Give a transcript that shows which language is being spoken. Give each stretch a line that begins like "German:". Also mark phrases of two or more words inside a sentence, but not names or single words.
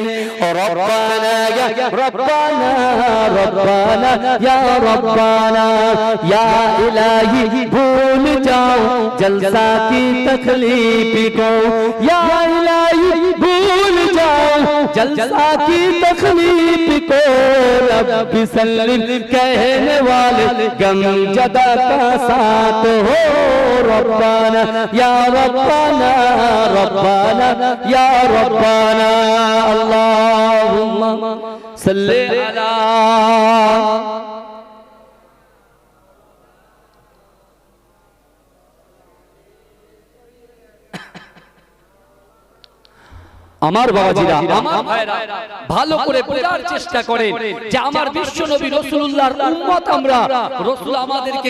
Arabic: ربنا یا ربنا ربنا یا ربنا
Urdu: یا الہی بھول جاؤ جلسہ کی تکلیف کو یا الہی بھول جاؤ جلسہ کی تکلیف کو
Arabic: رب سلم
Urdu: کہنے والے غم زدہ کا ساتھ ہو
Arabic: ربنا یا ربنا ربنا یا ربنا اللہم صلی علی
Bangla: আমার বাবাজিরা আমার ভাইরা ভালো করে বোঝার চেষ্টা করেন যে আমার বিশ্ব নবী রাসূলুল্লাহর উম্মত আমরা রাসূল আমাদেরকে